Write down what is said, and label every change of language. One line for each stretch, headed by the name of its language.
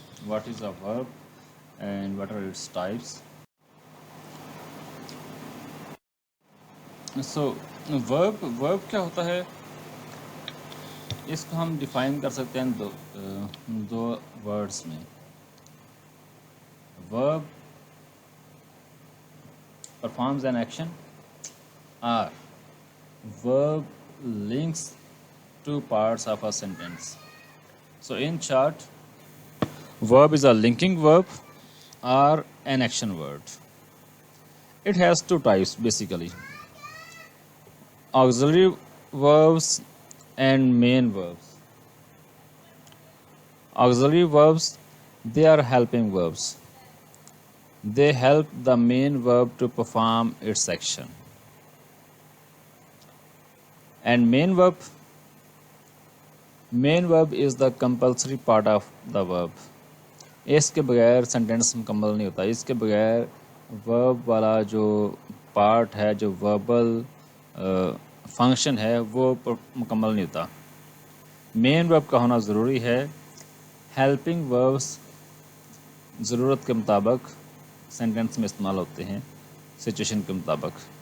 English: What is a verb and what are its types.
Urdu: سو ورب کیا ہوتا ہے؟ اس کو ہم ڈیفائن کر سکتے ہیں دو ورڈز میں.
English: Verb performs an action or verb links two parts of a sentence. So in short, verb is a linking verb or an action word. It has two types basically: auxiliary verbs and main verbs. Auxiliary verbs, they are helping verbs. They help the main verb to perform its action. And main verb is the compulsory part of the verb.
Urdu: اس کے بغیر sentence مکمل نہیں ہوتا. اس کے بغیر ورب والا جو پارٹ ہے, جو وربل فنکشن ہے, وہ مکمل نہیں ہوتا. مین ورب کا ہونا ضروری ہے. ہیلپنگ وربس ضرورت کے مطابق سینٹینس میں استعمال ہوتے ہیں, سچویشن کے مطابق.